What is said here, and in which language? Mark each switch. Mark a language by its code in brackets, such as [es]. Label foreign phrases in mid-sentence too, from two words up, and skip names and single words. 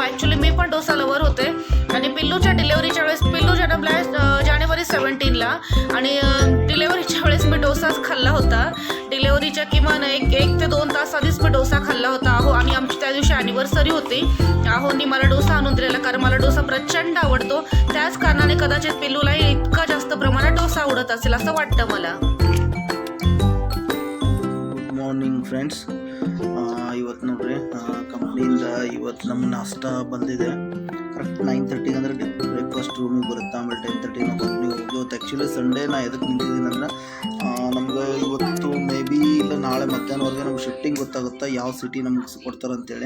[mr] ॲक्च्युली मी पण डोसा लवर होते आणि पिल्लूच्या डिलेव्हरीच्या वेळेस, पिल्लू जन्मला आहे जानेवारी 17ला आणि डिलेव्हरीच्या वेळेस मी डोसाच खाल्ला होता. डिलेव्हरीच्या किमान एक ते 2 तास आधीच मी डोसा खाल्ला होता. अहो, आणि आमची त्या दिवशी ॲनिव्हर्सरी होती. अहोंनी मला डोसा आणून दिलेला कारण मला डोसा प्रचंड आवडतो. त्याच कारणाने कदाचित पिल्लूलाही इतका जास्त प्रमाणात डोसा आवडत असेल असं वाटतं मला. [en] morning friends, [kn] ಇವತ್ತು ನೋಡ್ರಿ ಕಂಪ್ನಿಯಿಂದ ಇವತ್ತು ನಮ್ಮ ನಾಷ್ಟ ಬಂದಿದೆ. ಕರೆಕ್ಟ್ 9:30 ಅಂದರೆ ಬ್ರೇಕ್ಫಾಸ್ಟ್ ರೂಮಿಗೆ ಬರುತ್ತೆ. ಆಮೇಲೆ 10:30 ನಾವು ಕಂಪ್ನಿಗೆ ಹೋಗಿ. ಇವತ್ತು [en] actually Sunday [kn] ನಾ ಎದಕ್ಕೆ ನಿಂತಿದ್ದೀನಿ ಅಂದ್ರೆ ನಮ್ಗೆ ಇವತ್ತು [en] may be [kn] ಇಲ್ಲ ನಾಳೆ ಮಧ್ಯಾಹ್ನವರೆಗೆ ನಮ್ಗೆ ಶಿಫ್ಟಿಂಗ್ ಗೊತ್ತಾಗುತ್ತೆ ಯಾವ ಸಿಟಿ ನಮ್ಗೆ ಕೊಡ್ತಾರೆ ಅಂತೇಳಿ.